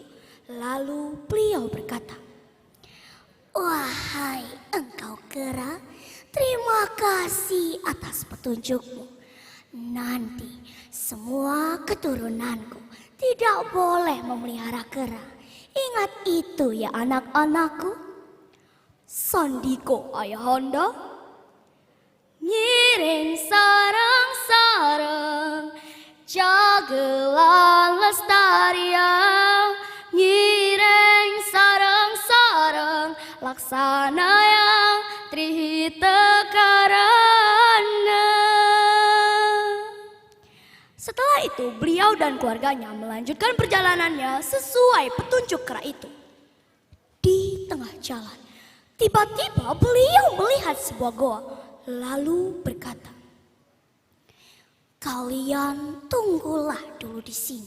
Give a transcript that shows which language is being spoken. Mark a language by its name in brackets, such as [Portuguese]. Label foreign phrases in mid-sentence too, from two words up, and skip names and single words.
[Indonesian] Lalu beliau berkata, "Wahai engkau kera, terima kasih atas petunjukmu. Nanti semua keturunanku tidak boleh memelihara kera. Ingat itu ya anak-anakku." Sandiko ayahanda. [Balinese] Ngiring sarang-sarang, jagelan lestaria, ngireng sarang-sarang, laksana yang trihita karana. [Indonesian] Setelah itu beliau dan keluarganya melanjutkan perjalanannya sesuai petunjuk kera itu. Di tengah jalan, tiba-tiba beliau melihat sebuah goa, lalu berkata, "Kalian tunggulah dulu di sini.